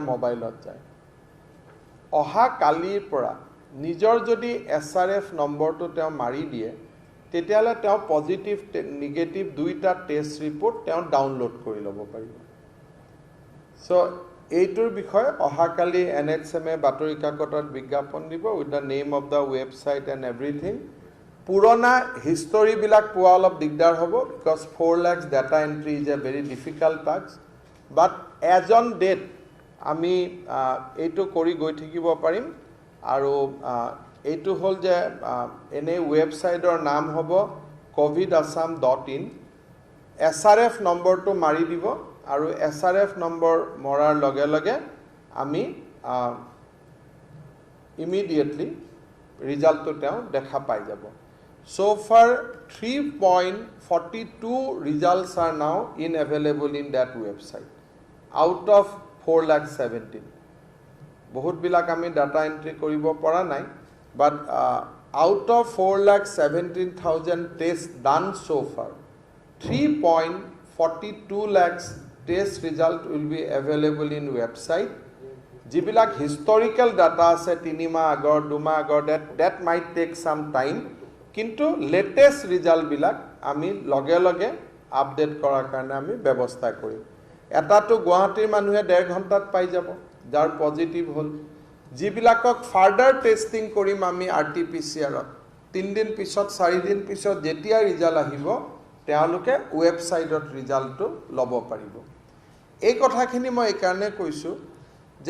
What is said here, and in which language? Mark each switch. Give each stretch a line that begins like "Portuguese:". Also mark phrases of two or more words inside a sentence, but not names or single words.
Assamese: মোবাইলত যায় অহা কালিৰ পৰা নিজৰ যদি SRF নম্বৰটো তেওঁ মাৰি দিয়ে তেতিয়ালে তেওঁ
English: positive negative
Assamese: দুইটা
English: test report
Assamese: তেওঁ ডাউনলোড কৰি ল'ব পাৰিব সো এইটোৰ বিষয়ে অহা কালি NHM বাতৰি কাকতত বিজ্ঞাপন দিব
English: with the name of the website and everything
Assamese: পুৰণা হিষ্টৰীবিলাক পোৱা অলপ দিগদাৰ হ'ব
English: because 4 lakhs data entry is a very difficult task but as on date
Assamese: আমি এইটো কৰি গৈ থাকিব পাৰিম আৰু এইটো হ'ল যে এনে ৱেবছাইটৰ নাম হ'ব covidassam.in SRF নম্বৰটো মাৰি দিব আৰু SRF নম্বৰ মৰাৰ লগে লগে আমি ইমিডিয়েটলি ৰিজাল্টটো তেওঁ দেখা পাই যাব
English: so far 3.42 results are now available in that website out of 4,17,000
Assamese: বহুত বিলাক আমি ডাটা এন্ট্ৰি কৰিব পৰা নাই
English: but out of 4,17,000 tests done so far 3.42 lakhs test result will be available in website
Assamese: jibilak
English: historical data
Assamese: ase 3 মাহ আগৰ 2 মাহ আগৰ
English: that might take some time
Assamese: কিন্তু
English: latest result
Assamese: bilak আমি লগে লগে আপডেট কৰাৰ কাৰণে আমি ব্যৱস্থা কৰিম এটাটো গুৱাহাটীৰ মানুহে 1.5 ঘণ্টাত পাই যাব যাৰ পজিটিভ হল জিবিলাকক
English: further testing
Assamese: কৰিম আমি RT-PCR ত 3 দিন পিছত 4 দিন পিছত যেতিয়া ৰিজাল্ট আহিব তেওঁলোকে ৱেবছাইটত ৰিজাল্টটো ল'ব পাৰিব এই কথাখিনি মই এই কাৰণে কৈছো যে